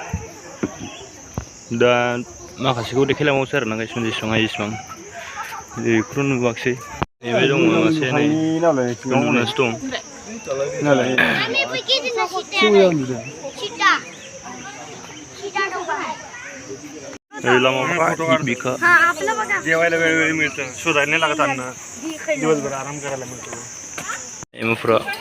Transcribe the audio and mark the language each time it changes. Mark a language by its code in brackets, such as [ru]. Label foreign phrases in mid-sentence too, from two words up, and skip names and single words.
[brx] दा माखासेखौ देखायलांबावसै आरोना गाइसमोन जेसेबां हायो एसेबां बेखौथ' नुवाखिसै नैबे दङ मासे नै उन्दुनासो दं लामाफ्रा हिबि-हिबिखा [mr] जेवायला वेळ मिळतं शोधायला लागत अन्न दिवसभर आराम करायला मिळतो [brx] एमुफ्रा